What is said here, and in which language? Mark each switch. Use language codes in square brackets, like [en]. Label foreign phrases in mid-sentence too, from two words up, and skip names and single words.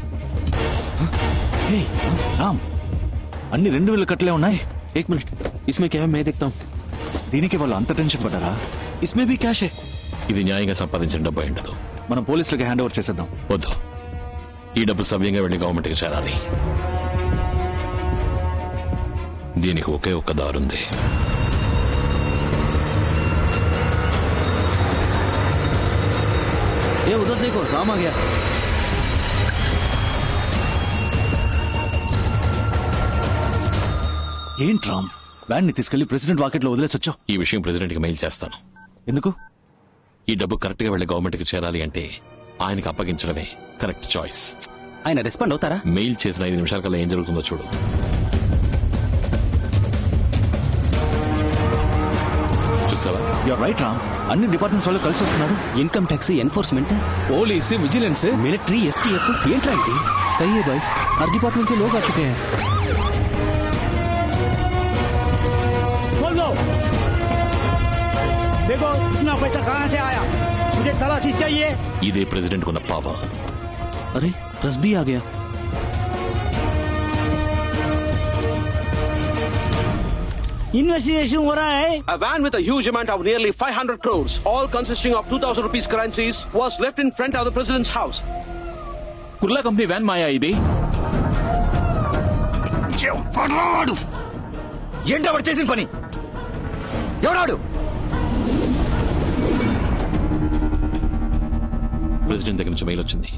[te] రామ్, అన్ని 2000 కట్లే ఉన్నాయి. [hi] एक मिनट, इसमें क्या है मैं देखता हूँ. [te] దీనికి వాళ్ళు అంత టెన్షన్ పడ్డారా? [hi] इसमें भी कैश है. [te] ఇది న్యాయంగా సంపాదించిన డబ్బు అయి ఉండదు. మనం పోలీసులకి [en] hand over [te] చేసేద్దాం. వద్దు, ఈ డబ్బు సవ్యంగా వెళ్లి గవర్నమెంట్ కి చేరాలి. దీనికి ఒకే ఒక్క దారుంది. [hi] ये उधर देखो, राम आ गया. [te] ఏంటి రామ్, వ్యాన్ ని తీసుకెళ్లి ప్రెసిడెంట్ వాకెట్ లో వదిలేసొచ్చావు? ఈ విషయం ప్రెసిడెంట్ కి మెయిల్ చేస్తాను. ఎందుకు? ఈ డబ్బు కరెక్ట్ గా వెళ్లి గవర్నమెంట్ కి చేరాలి అంటే ఆయనకి అప్పగించడమే [en] correct choice. [te] ఆయన రెస్పాండ్ అవుతారా? మెయిల్ చేసిన 5 నిమిషాల కల్లా ఏం జరుగుతుందో చూడు. చూసావా? [en] you're right [te] రామ్, అన్ని డిపార్ట్మెంట్స్ వాళ్ళు కలిసి వస్తున్నారు. [en] Income tax, enforcement, police, vigilance, military, STF. [te] ఏంట్రా ఇది? [hi] सही है भाई. हर डिपार्टमेंट से लोग आ चुके हैं. खोल दो. देखो इतना पैसा कहाँ से आया, मुझे तलाशी चाहिए. [te] ఇదే ప్రెసిడెంట్ కున్న పవర్. [hi] अरे प्रेस भी आ गया. इन्वेस्टिगेशन हो रहा है. [en] A van with a huge amount of nearly 500 crores, all consisting of 2000 rupees currencies, was left in front of the president's house. [te] కుర్లా కంపెనీ వ్యాన్ మాయా ఇది. ఏంటో వాడు చేసిన పని? ఎవరాడు? ప్రెసిడెంట్ దగ్గర నుంచి మెయిల్ వచ్చింది.